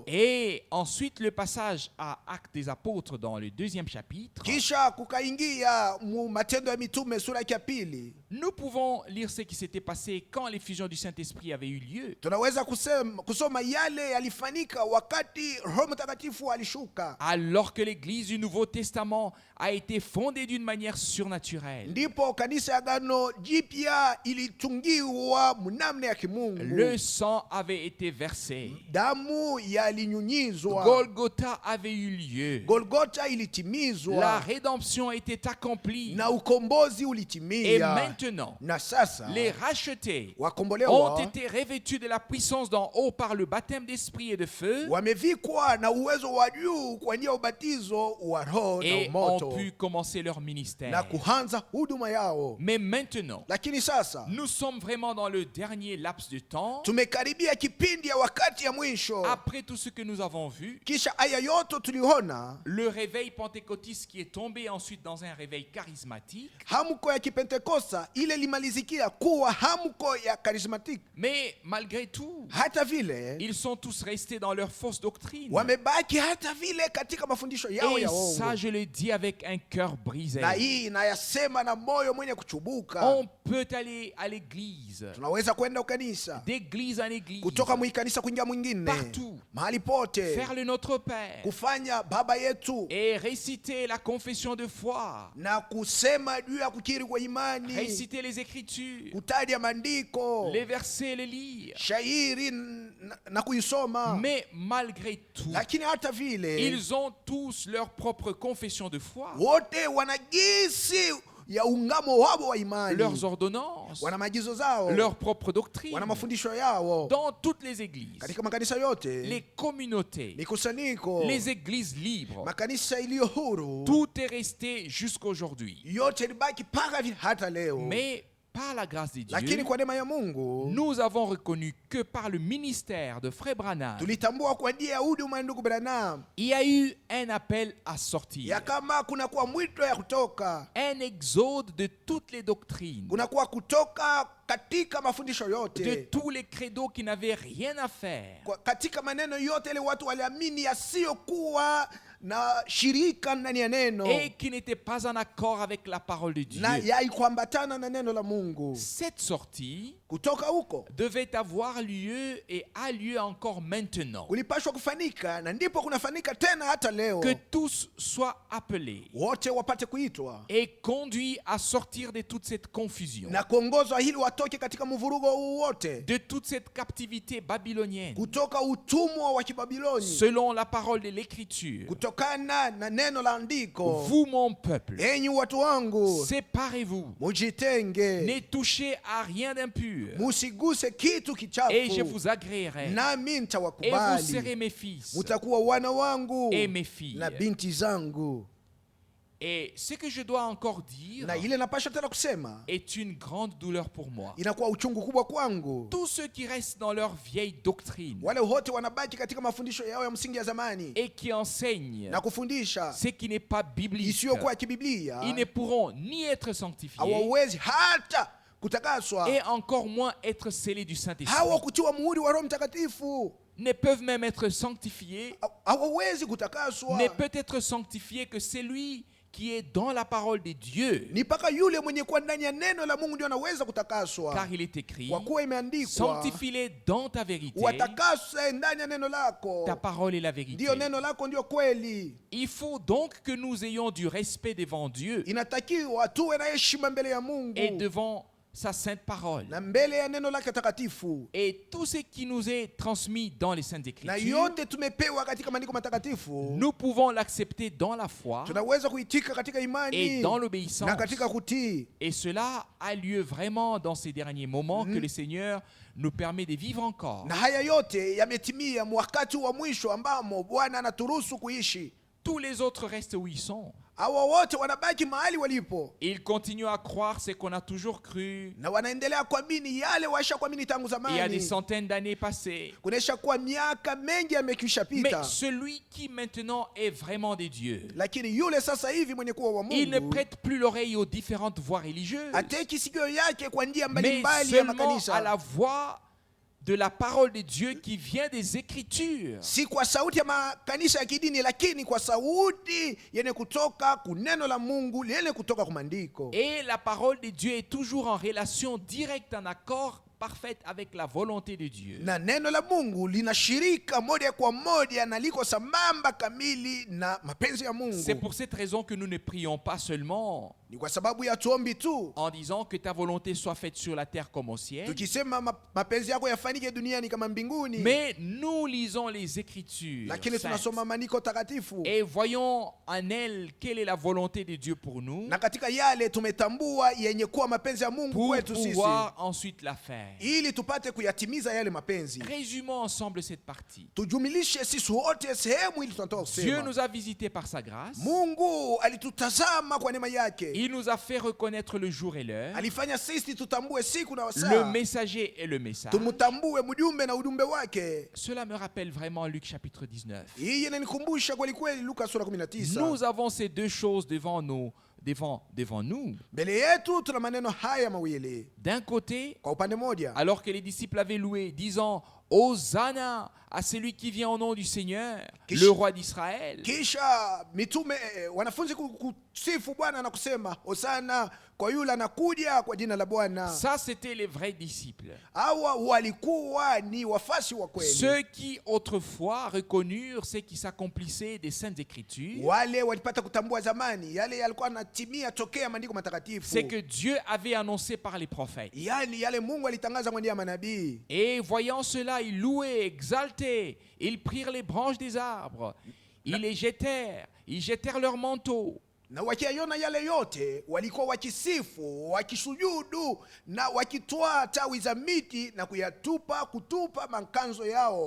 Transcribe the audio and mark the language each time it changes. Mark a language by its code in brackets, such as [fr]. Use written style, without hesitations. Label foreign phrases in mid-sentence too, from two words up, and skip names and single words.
[fr] Et ensuite, le passage à Actes des Apôtres dans le 2e chapitre, [sw] Kisha kukaingia mu Matendo ya Mitume sura ya pili, [fr] nous pouvons lire ce qui s'était passé quand l'effusion du Saint-Esprit avait eu lieu. [sw] tunaweza kusoma yale yalifanyika wakati Roho Mtakatifu alishuka. [fr] Alors que l'Église du Nouveau Testament a été fondée d'une manière surnaturelle. [sw] Ndipo kanisa ya Agano Jipya ilitungiwa mnamna ya kimungu. [fr] Le sang avait été versé. [sw] Damu yalinyunyizwa. [fr] Golgotha avait eu lieu. [sw] Golgotha [fr] La [sw] ilitimizwa [fr] rédemption était accomplie. [sw] na ukombozi [fr] Et [sw] ulitimia. [fr] maintenant, [sw] Na sasa [fr] les rachetés ont [sw] wakombolewa [fr] été revêtus de la puissance d'en haut par le baptême d'esprit et de feu [sw] wamevikwa na uwezo wa juu kwa njia ya ubatizo wa Roho na [fr] et [sw] moto [fr] ont pu commencer leur [sw] na [fr] ministère. [sw] kuanza huduma yao. [fr] Mais maintenant, [sw] Lakini sasa [fr] nous sommes vraiment dans le dernier laps de temps. [sw] tumekaribia kipindi ya wakati ya mwisho. [fr] Après tout ce que nous avons vu, [sw] Kisha aya yote tuliona, [fr] le réveil pentecôtiste qui est tombé ensuite dans un réveil charismatique. [sw] hamko ya kipentekosta ile limalizikia kuwa hamko ya karismatiki. [fr] Mais malgré tout, [sw] Hata vile [fr] ils sont tous restés dans leur fausse doctrine. [sw] wamebaki hata vile katika mafundisho yao [fr] Et [sw] ya [fr] ça, [sw] uongo. [fr] je le dis avec un cœur brisé. [sw] Na hii nayasema na moyo mwenye kuchubuka. [fr] On peut aller à l'église, [sw] Tunaweza kwenda ukanisa, [fr] d'église en église, [sw] kutoka mwikanisa kuingia mwingine, [fr] partout, [sw] mahali pote, [fr] faire le Notre Père [sw] kufanya baba yetu [fr] et réciter la confession de foi, [sw] na kusema juu ya kukiri kwa imani, [fr] réciter les Écritures, [sw] kutaja maandiko, [fr] les versets, les lire. [sw] shairi na kuisoma. [fr] Mais malgré tout, [sw] Lakini hata vile [fr] ils ont tous leur propre confession de foi, [sw] wote wanagisi ya ungamo wao wa imani, [fr] leurs ordonnances, [sw] wana maagizo zao, [fr] leur propre doctrine. [sw] wana mafundisho yao [fr] Dans toutes les églises, [sw] katika makanisa yote, [fr] les communautés, [sw] mikusanyiko, [fr] les églises libres, [sw] makanisa iliyo huru, [fr] tout est resté jusqu'aujourd'hui. [sw] yote libaki mpaka hata leo. [fr] Mais par la grâce de Dieu, [sw] lakini kwa neema ya Mungu [fr] nous avons reconnu que par le ministère de Frère Branham, [sw] tulitambua kwa njia ya huduma ya ndugu Branham [fr] il y a eu un appel à sortir, [sw] ya kama kunakuwa mwito ya kutoka, [fr] un exode de toutes les doctrines, [sw] kunakuwa kutoka katika mafundisho [fr] de [sw] yote, [fr] tous les credos qui n'avaient rien à faire, [sw] katika maneno yote ile watu waliamini yasiyokuwa na shirika ndani ya neno [fr] et qui n'étaient pas en accord avec la parole de Dieu. [sw] na yaikuambatana na neno la Mungu. [fr] Cette sortie [sw] Kutoka huko [fr] devait avoir lieu et a lieu encore maintenant. [sw] kulipashwa kufanika, na ndipo kunafanika tena hata leo, [fr] Que tous soient appelés [sw] wote wapate kuitwa [fr] et conduits à sortir de toute cette confusion, [sw] na kuongozwa ili watoke katika mvurugo huu wote, [fr] de toute cette captivité babylonienne, [sw] kutoka utumwa wa Kibabiloni, [fr] selon la parole de l'Écriture. [sw] kutokana na neno la andiko. [fr] Vous, mon peuple, [sw] Enyi watu wangu, [fr] séparez-vous, [sw] mujitenge, [fr] ne touchez à rien d'impur, [sw] musiguse kitu [fr] et je [sw] kichafu, [fr] vous agréerai, [sw] nami [fr] et vous [sw] nitawakubali. [fr] serez mes fils [sw] Mutakuwa wana wangu [fr] et mes filles. [sw] na binti zangu. [fr] Et ce que je dois encore dire [sw] Na ile napasha tena kusema [fr] est une grande douleur pour moi. [sw] inakuwa uchungu kubwa kwangu. [fr] Tous ceux qui restent dans leur vieille doctrine [sw] Wale wote wanabaki katika mafundisho yao ya msingi ya zamani [fr] et qui enseignent [sw] na kufundisha [fr] ce qui n'est pas biblique, [sw] isiyokuwa ya kibiblia, [fr] ils ne pourront ni être sanctifiés [sw] hawawezi hata kutakaswa, [fr] et encore moins être scellés du Saint-Esprit. [sw] hawa kutiwa muhuri wa Roho Mtakatifu, [fr] Ne peuvent même être sanctifiés, [sw] hawawezi kutakaswa. [fr] ne peut être sanctifié que celui qui est dans la parole de Dieu. [sw] Ni mpaka yule mwenye kuwa ndani ya neno la Mungu ndio anaweza kutakaswa, [fr] Car il est écrit, [sw] kwa kuwa imeandikwa, [fr] sanctifie-les dans ta vérité, [sw] watakase ndani ya neno lako, [fr] ta parole est la vérité. [sw] ndio neno lako ndio kweli. [fr] Il faut donc que nous ayons du respect devant Dieu [sw] Inatakiwa tuwe na heshima mbele ya [fr] et [sw] Mungu [fr] devant sa sainte parole. [sw] na mbele ya neno lake takatifu, [fr] Et tout ce qui nous est transmis dans les Saintes [sw] na [fr] Écritures, [sw] yote tumepewa katika maandiko matakatifu [fr] nous pouvons l'accepter dans la foi [sw] tunaweza kuitika katika [fr] et [sw] imani [fr] dans [sw] na [fr] l'obéissance. [sw] katika kutii. [fr] Et cela a lieu vraiment dans ces derniers moments que le Seigneur nous permet de vivre encore. [sw] Na haya yote yametimia wakati wa mwisho ambamo Bwana anaturuhusu kuishi. [fr] Tous les autres restent où ils sont. [sw] Hawa wote wanabaki mahali walipo [fr] Ils continuent à croire ce qu'on a toujours cru. [sw] na wanaendelea kuamini yale waisha kuamini tangu [fr] Il y a des [sw] zamani. [fr] centaines d'années passées. [sw] Kunesha kuwa miaka mengi yamekwisha [fr] Mais [sw] pita, [fr] celui qui maintenant est vraiment de Dieu, [sw] lakini yule sasa hivi mwenye kuwa wa [fr] il ne [sw] Mungu [fr] prête plus l'oreille aux différentes voies religieuses, [sw] ateki sikio yake kwa njia [fr] mais [sw] mbalimbali ya [fr] seulement à [sw] makanisa, [fr] la voix de la parole de Dieu qui vient des Écritures. [sw] si kwa sauti ya makanisa ya kidini, lakini kwa sauti yenye kutoka kuneno la Mungu lenye kutoka kwa maandiko. [fr] Et la parole de Dieu est toujours en relation directe, en accord parfaite avec la volonté de Dieu. [sw] Na neno la Mungu linashirika moja kwa moja na liko sambamba kamili na mapenzi ya Mungu. [fr] C'est pour cette raison que nous ne prions pas seulement [sw] Ni kwa sababu ya tuombi tu [fr] en disant que ta volonté soit faite sur la terre comme au ciel, [sw] tukisema mapenzi yako yafanyike duniani kama mbinguni, [fr] mais nous lisons les Écritures [sw] lakini [fr] saintes [sw] tunasoma maandiko takatifu [fr] et voyons en elles quelle est la volonté de Dieu pour nous, [sw] na katika yale tumetambua yenye kuwa mapenzi ya Mungu [fr] pour [sw] kwetu sisi, [fr] pouvoir ensuite la faire. [sw] ili tupate kuyatimiza yale mapenzi. [fr] Résumons ensemble cette partie. [sw] Tujumilishe sisi wote sehemu ili tunatoka [fr] Dieu [sw] kusema. [fr] nous a visités par sa grâce. [sw] Mungu alitutazama kwa neema yake, [fr] Il nous a fait reconnaître le jour et l'heure, [sw] alifanya sisi tutambue siku na [fr] le [sw] wasaa, [fr] messager et le message. [sw] tumutambue mjumbe na ujumbe wake. [fr] Cela me rappelle vraiment Luc chapitre 19. [sw] Hii inanikumbusha kweli kweli Luka sura 19. [fr] Nous avons ces deux choses devant nous. [sw] Mbele yetu tuna maneno haya mawili. [fr] D'un côté, [sw] Kwa upande moja, [fr] alors que les disciples avaient loué, disant Hosanna à celui qui vient au nom du Seigneur, [sw] Kish- [fr] le roi d'Israël. [sw] kisha mitume wanafunzi kusifu Bwana na kusema hosana kwa yule anakuja kwa jina la Bwana. [fr] Ça, c'était les vrais disciples. [sw] Hawa walikuwa ni wafasi wa kweli, [fr] Ceux qui autrefois reconnurent ce qui s'accomplissait des Saintes Écritures, [sw] wale walipata kutambua zamani yale yalikuwa yanatimia tokea maandiko matakatifu, [fr] c'est que Dieu avait annoncé par les prophètes. [sw] yani yale Mungu alitangaza kwa njia ya manabii. [fr] Et voyant cela, ils louaient, exaltaient, ils prirent les branches des arbres, ils jetèrent leurs manteaux. [sw] Na wakiona yale yote walikuwa wakisifu, wakisujudu na wakitwaa tawi za miti na kutupa makanzo yao